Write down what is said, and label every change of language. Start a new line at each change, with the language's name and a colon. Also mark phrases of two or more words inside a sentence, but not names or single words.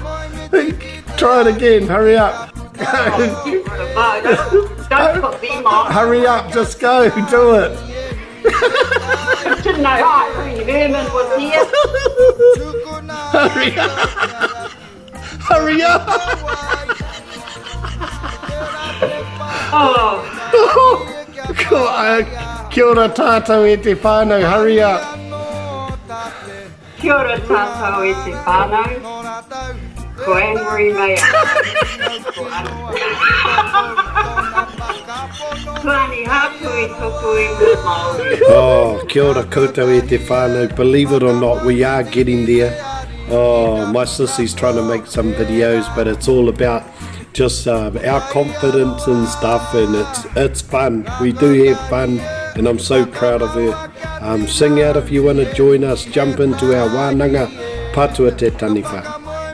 English: Try it again, hurry up. Don't put them on. Hurry up, just go, do it. I didn't know Harry Herman was here. Hurry up. Hurry up.
Māori: Kia ora tātou e te whānau,
English: hurry up.
Māori: Kia ora tātou e te whānau. Ko Anne-Marie Māori. Ko ANI-HAKUI tuku i Māori. Oh, kia ora koutou e te whānau.
English: Believe it or not, we are getting there. Oh, my sissy's trying to make some videos, but it's all about just our confidence and stuff, and it's fun. We do have fun, and I'm so proud of her. Sing out if you want to join us. Jump into our
Māori: wānanga patua te taniwha.